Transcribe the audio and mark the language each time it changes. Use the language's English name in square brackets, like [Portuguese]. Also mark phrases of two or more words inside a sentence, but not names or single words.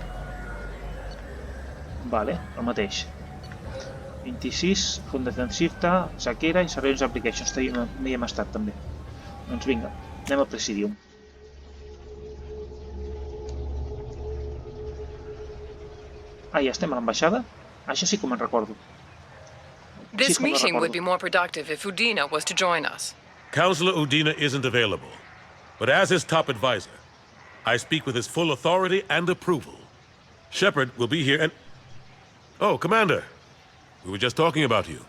[Catalan] Vale, el mateix. 26, Font Defensivta, Shakira i Surveillance Applications. No hi hem estat, també. Doncs vinga, anem al Presidium. Ah, ja estem a l'ambaixada? Això sí que me'n recordo. [English] This meeting would be more productive if Udina was to join us. Counselor Udina isn't available, but as his top advisor, I speak with his full authority and approval. Shepard will be here and... Oh, Commander. We were just talking about you.